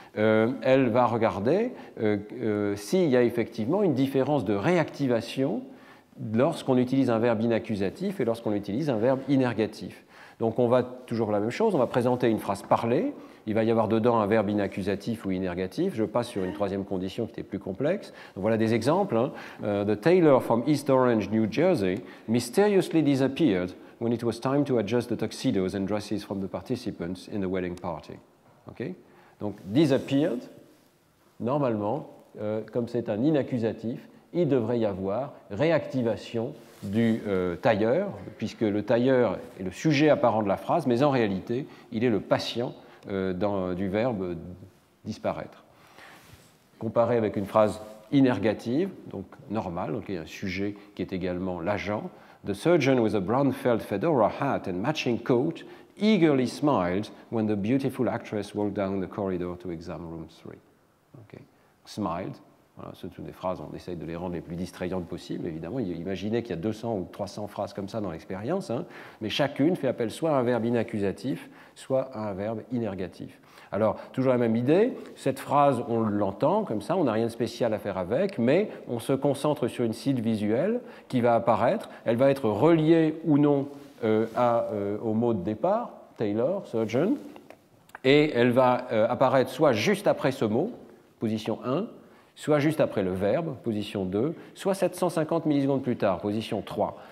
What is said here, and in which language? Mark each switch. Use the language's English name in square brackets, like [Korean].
[French] Elle va regarder s'il y a effectivement une différence de réactivation lorsqu'on utilise un verbe inaccusatif et lorsqu'on utilise un verbe inergatif. Donc, on va toujours la même chose. On va présenter une phrase parlée. Il va y avoir dedans un verbe inaccusatif ou inergatif. Je passe sur une troisième condition qui était plus complexe. Donc voilà des exemples. [English] The tailor from East Orange, New Jersey, mysteriously disappeared when it was time to adjust the tuxedos and dresses from the participants in the wedding party. Okay? [French] Donc disappeared, normalement, comme c'est un inaccusatif, il devrait y avoir réactivation du tailleur, puisque le tailleur est le sujet apparent de la phrase, mais en réalité, il est le patient du verbe disparaître. Comparé avec une phrase inergative, donc normale, donc il y a un sujet qui est également l'agent. [English] The surgeon with a brown felt fedora hat and matching coat eagerly smiled when the beautiful actress walked down the corridor to exam room 3. Okay. Smiled. [French] Voilà, ce sont des phrases, on essaye de les rendre les plus distrayantes possibles, évidemment. Imaginez qu'il y a 200 ou 300 phrases comme ça dans l'expérience, hein, mais chacune fait appel soit à un verbe inaccusatif, soit à un verbe inergatif. Alors, toujours la même idée, cette phrase, on l'entend comme ça, on n'a rien de spécial à faire avec, mais on se concentre sur une cible visuelle qui va apparaître, elle va être reliée ou non au mot de départ, tailor, surgeon, et elle va apparaître soit juste après ce mot, position 1, soit juste après le verbe, position 2, soit 750 millisecondes plus tard, position 3.